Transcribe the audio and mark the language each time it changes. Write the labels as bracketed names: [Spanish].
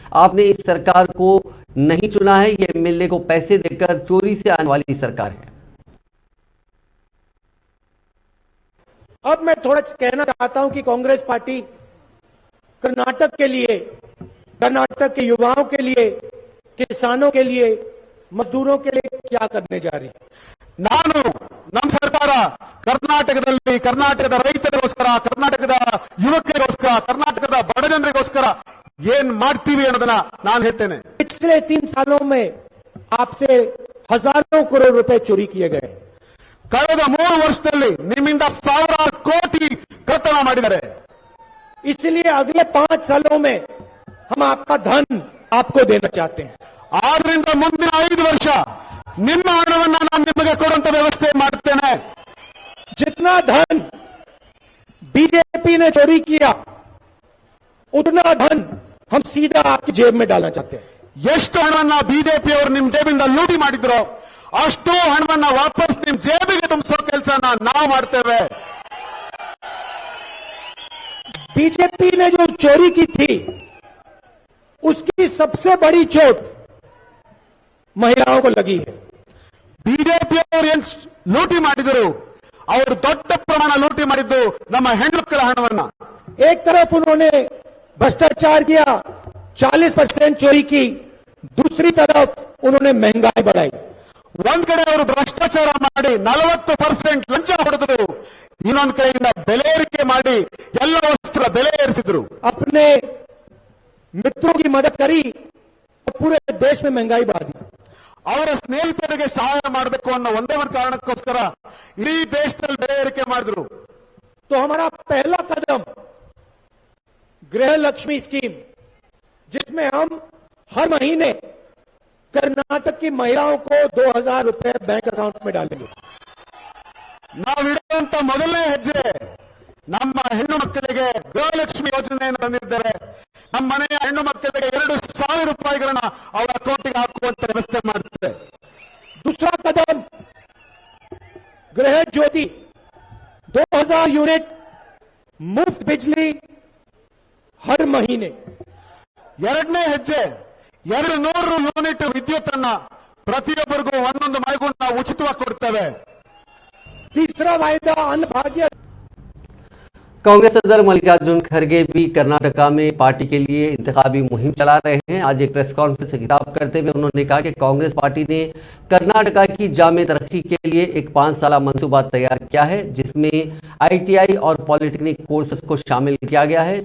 [Hindi] आपने इस सरकार को नहीं चुना है, ये एमएलए को पैसे देकर चोरी से आने वाली सरकार है। अब मैं थोड़ा कहना चाहता हूं कि कांग्रेस पार्टी कर्नाटक के लिए, कर्नाटक के युवाओं के लिए, किसानों के लिए, मजदूरों के लिए क्या करने जा रही है। [Kannada] ನಾನು ನಮ್ಮ ಸರ್ಕಾರ ಕರ್ನಾಟಕದಲ್ಲಿ ಕರ್ನಾಟಕದ ರೈತರಿಗೋಸ್ಕರ, ಕರ್ನಾಟಕದ ಯುವಕರಿಗೋಸ್ಕರ, ಕರ್ನಾಟಕದ ಬಡ ಜನರಿಗೋಸ್ಕರ ಏನ್ ಮಾಡ್ತೀವಿ ಅನ್ನೋದನ್ನ ನಾನು ಹೇಳ್ತೇನೆ। [Hindi] पिछले 3 सालों में आपसे हजारों करोड़ रुपए चोरी किए गए। [Kannada] ಕಳೆದ 3 ವರ್ಷದಲ್ಲಿ ನಿಮ್ಮಿಂದ ಸಾವಿರಾರು ಕೋಟಿ ಕಳ್ಳತನ ಮಾಡಿದ್ದಾರೆ। [Hindi] इसलिए अगले 5 सालों में हम आपका धन आपको देना चाहते हैं। [Kannada] ಆದ್ರಿಂದ ಮುಂದಿನ 5 ವರ್ಷ ನಿಮ್ಮ ಹಣವನ್ನು ನಾನು ನಿಮಗೆ ಕೊಡುವಂತ ವ್ಯವಸ್ಥೆ ಮಾಡುತ್ತೇನೆ। [Hindi] जितना धन बीजेपी ने चोरी किया उतना धन हम सीधा आपकी जेब में डालना चाहते हैं। [Kannada] ಎಷ್ಟು ಹಣವನ್ನ ಬಿಜೆಪಿ ಅವರು ನಿಮ್ಮ ಜೇಬಿಂದ ಲೂಟಿ ಮಾಡಿದ್ರು ಅಷ್ಟು ಹಣವನ್ನ ವಾಪಸ್ ನಿಮ್ಮ ಜೇಬಿಗೆ ತುಂಬಿಸೋ ಕೆಲಸನ ನಾವು ಮಾಡ್ತೇವೆ। [Hindi] बीजेपी ने जो चोरी की थी उसकी सबसे बड़ी चोट महिलाओं को लगी है। [Kannada] ಬಿಜೆಪಿ ಅವರು ಏನ್ ಲೂಟಿ ಮಾಡಿದರು, ಅವರು ದೊಡ್ಡ ಪ್ರಮಾಣ ಲೂಟಿ ಮಾಡಿದ್ದು ನಮ್ಮ ಹೆಣ್ಮಕ್ಕಳ ಹಣವನ್ನ। [Hindi] एक तरफ उन्होंने भ्रष्टाचार किया, 40% चोरी की, दूसरी तरफ उन्होंने महंगाई बढ़ाई। [Kannada] ಒಂದ್ ಕಡೆ ಅವರು ಭ್ರಷ್ಟಾಚಾರ ಮಾಡಿ 40% ಲಂಚ ಹೊಡೆದರು, ಇನ್ನೊಂದು ಕಡೆಯಿಂದ ಬೆಲೆ ಏರಿಕೆ ಮಾಡಿ ಎಲ್ಲ ವಸ್ತುಗಳ ಬೆಲೆ ಏರಿಸಿದ್ರು। [Hindi] अपने मित्रों की मदद करी और पूरे देश में महंगाई बढ़ा दी। [Kannada] ಅವರ ಸ್ನೇಹಿತರಿಗೆ ಸಹಾಯ ಮಾಡಬೇಕು ಅನ್ನೋ ಒಂದೇ ಒಂದು ಕಾರಣಕ್ಕೋಸ್ಕರ ಇಡೀ ದೇಶದಲ್ಲಿ ಬೆಲೆ ಏರಿಕೆ ಮಾಡಿದ್ರು। [Hindi] तो हमारा पहला कदम गृह लक्ष्मी स्कीम, जिसमें हम हर महीने कर्नाटक की महिलाओं को 2000 रुपए बैंक अकाउंट में डालेंगे। [Kannada] ನಾವಿಡುವಂತ ಮೊದಲನೇ ಹೆಜ್ಜೆ ನಮ್ಮ ಹೆಣ್ಣು ಮಕ್ಕಳಿಗೆ ಗೃಹಲಕ್ಷ್ಮಿ ಯೋಜನೆಯನ್ನು ತಂದಿದ್ದಾರೆ। ನಮ್ಮ ಮನೆಯ ಹೆಣ್ಣು ಮಕ್ಕಳಿಗೆ 2000 ರೂಪಾಯಿಗಳನ್ನ ಅವರ ಅಕೌಂಟ್ಗೆ ಹಾಕುವಂತ ವ್ಯವಸ್ಥೆ ಮಾಡುತ್ತೆ। [Hindi] दूसरा कदम गृह ज्योति, 2000 यूनिट मुफ्त बिजली हर महीने। [Kannada] ಎರಡನೇ ಹೆಜ್ಜೆ 200 ಯೂನಿಟ್ ವಿದ್ಯುತ್ ಅನ್ನ ಪ್ರತಿಯೊಬ್ಬರಿಗೂ ಒಂದೊಂದು ಮನೆಗೂ ನಾವು ಉಚಿತವಾಗಿ ಕೊಡ್ತೇವೆ। [Hindi] तीसरा वायदा अन्न भाग्य। कांग्रेस सदर मल्लिकार्जुन खड़गे भी कर्नाटका में पार्टी के लिए इंतखाबी मुहिम चला रहे हैं। आज एक प्रेस कॉन्फ्रेंस से खिताब करते हुए उन्होंने कहा कि कांग्रेस पार्टी ने कर्नाटका की जामे तरक्की के लिए एक 5 साला मंसूबा तैयार किया है, जिसमें ITI और पॉलिटेक्निक कोर्सेज को शामिल किया गया है।